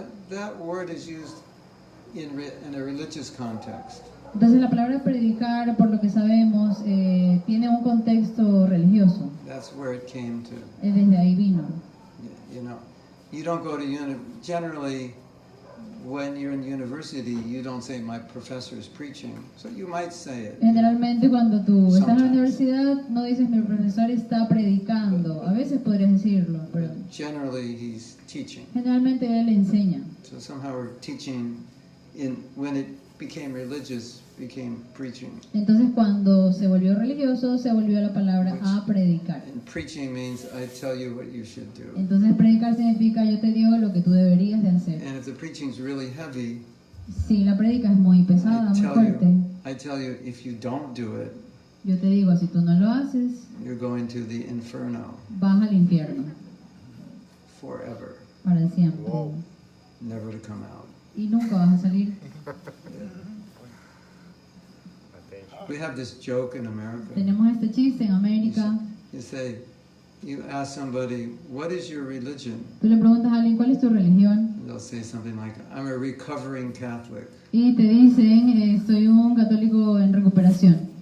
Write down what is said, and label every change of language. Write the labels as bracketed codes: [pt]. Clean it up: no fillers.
[en] that word is used in a religious context. [es] Entonces la palabra predicar, por lo que sabemos, tiene un contexto religioso. [en] That's where it came to. [es] Desde ahí vino. [en] You know, you don't go to generally when you're in university, you don't say my professor is preaching. So you might say it. [es] Generalmente cuando tú estás en la [en] Sometimes. [es] universidad no dices mi profesor está predicando. A veces podrías decirlo, pero [en] Generally, he's teaching. [es] generalmente él enseña. [en] So somehow we're teaching when it became religious, became preaching. [es] Entonces cuando se volvió religioso, se volvió la palabra a predicar. [en] And preaching means I tell you what you should do. [es] Entonces predicar significa yo te digo lo que tú deberías de hacer. [en] And if the preaching's really heavy, [es] Si la predica es muy pesada, muy fuerte, [en] I tell you if you don't do it, [es] yo te digo, si tú no lo haces, [en] you're going to the inferno [es] vas al infierno [en] forever, [es] para siempre. [en] never to come out. [es] Y nunca vas a salir. [en] We have this joke in America. [es] Tenemos este chiste en América. [en] You ask somebody, what is your religion? [es] Tú le preguntas a alguien, ¿cuál es tu religión? [en] And they'll say something like, I'm a recovering Catholic. [es] Y te dicen, soy un católico en recuperación.